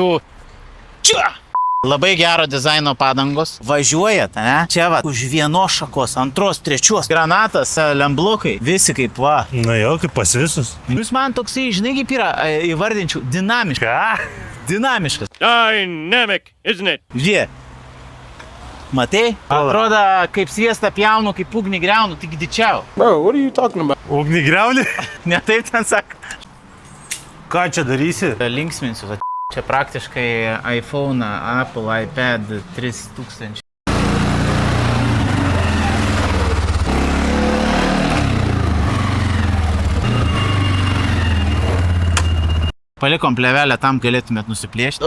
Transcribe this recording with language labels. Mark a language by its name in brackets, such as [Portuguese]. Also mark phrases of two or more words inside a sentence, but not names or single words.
[Lithuanian] Čia! Labai gero dizaino padangos. Važiuojat, ne? Čia va, už vienos šakos, antros, trečios. Granatas, lemblokai, visi kaip va. Na jau, kaip pas visus. Jūs man toksai, žinai, kaip yra, įvardinčiau, dinamiškas. Ką? Dinamiškas. [English] Dynamic, isn't it? [Lithuanian] Žie. Matai? Atrodo, kaip sviestą pjaunu, kaip ugnį greunu, tik dičiau. [English] Bro, what are you talking about? [Lithuanian] Ugnį greuni? Ne taip ten sako. Ką čia darysi? Linksminsiu. Čia praktiškai iPhone, Apple, iPad 3000. Palikom plevelę, tam galėtumėt nusiplėšti.